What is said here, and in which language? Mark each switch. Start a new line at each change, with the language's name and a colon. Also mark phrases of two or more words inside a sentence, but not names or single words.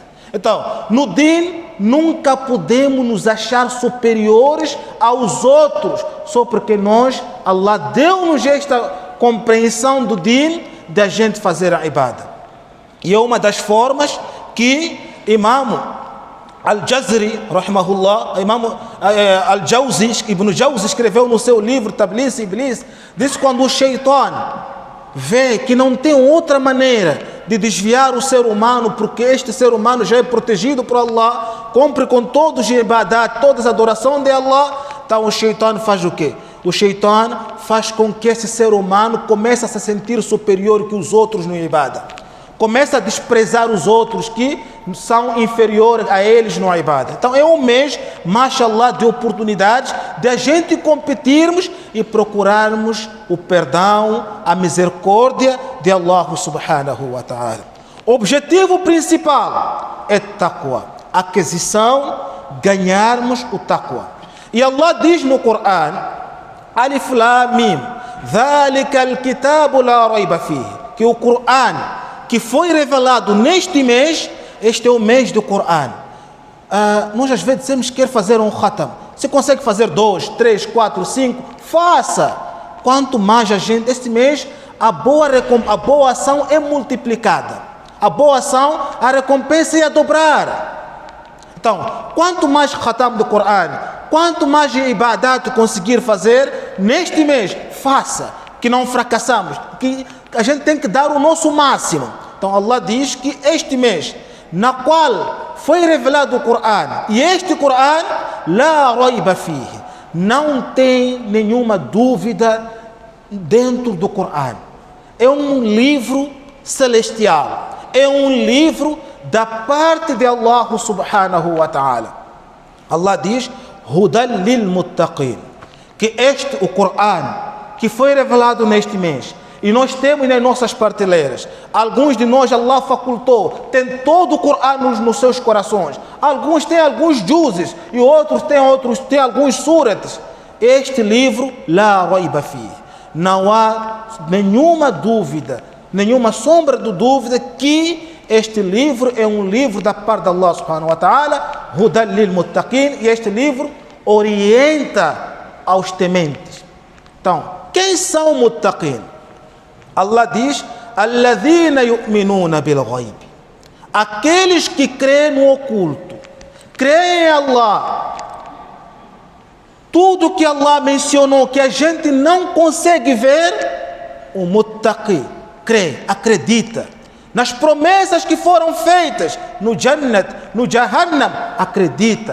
Portuguese: Então, no din, nunca podemos nos achar superiores aos outros, só porque Allah deu-nos esta compreensão do din, de a gente fazer a ibada. E é uma das formas que Imam Al-Jazri, rahimahullah, Imam Al-Jawzi, Ibn Jawzi escreveu no seu livro Tablis Iblis, diz que quando o Shaitan vê que não tem outra maneira de desviar o ser humano, porque este ser humano já é protegido por Allah, cumpre com todos os ibadat, todas as adorações de Allah, então o Shaitan faz o quê? O Shaitan faz com que esse ser humano comece a se sentir superior que os outros no ibadah. Começa a desprezar os outros que são inferiores a eles no ibadah. Então é um mês, mashallah, de oportunidades de a gente competirmos e procurarmos o perdão, a misericórdia de Allah
Arabic: سبحانه وتعالى.
Portuguese: O objetivo principal é taqwa, aquisição, ganharmos o taqwa. E Allah diz no Coran,
Arabic: الم ذلك الكتاب لا ريب فيه,
Portuguese: que o Coran que foi revelado neste mês, este é o mês do Coran. Nós às vezes dizemos que quer fazer um khatam. Você consegue fazer 2, 3, 4, 5? Faça. Quanto mais a gente, este mês, a boa ação é multiplicada. A boa ação, a recompensa é a dobrar. Então, quanto mais khatam do Coran, quanto mais ibadat conseguir fazer, neste mês, faça. Que não fracassamos, que a gente tem que dar o nosso máximo. Então Allah diz que este mês, na qual foi revelado o Coran, e este Coran,
Arabic: لا ريب فيه,
Portuguese: não tem nenhuma dúvida dentro do Coran. É um livro celestial, é um livro da parte de Allah
Arabic: سبحانه وتعالى.
Portuguese: Allah diz,
Arabic: هدى للمتقين,
Portuguese: que o Coran, que foi revelado neste mês, e nós temos nas nossas prateleiras, alguns de nós Allah facultou, tem todo o Coran nos seus corações, alguns têm alguns juzes, e outros têm alguns surates. Este livro,
Arabic: لا ريب فيه,
Portuguese: não há nenhuma dúvida, nenhuma sombra de dúvida que este livro é um livro da parte de Allah
Arabic: سبحانه وتعالى, هدى للمتقين,
Portuguese: e este livro orienta aos tementes. Então, quem são muttaqin? Allah diz,
Arabic: الذين يؤمنون بالغيب,
Portuguese: aqueles que creem no oculto, creem em Allah, tudo que Allah mencionou que a gente não consegue ver, o muttaqi crê, acredita. Nas promessas que foram feitas no Jannat, no Jahannam, acredita.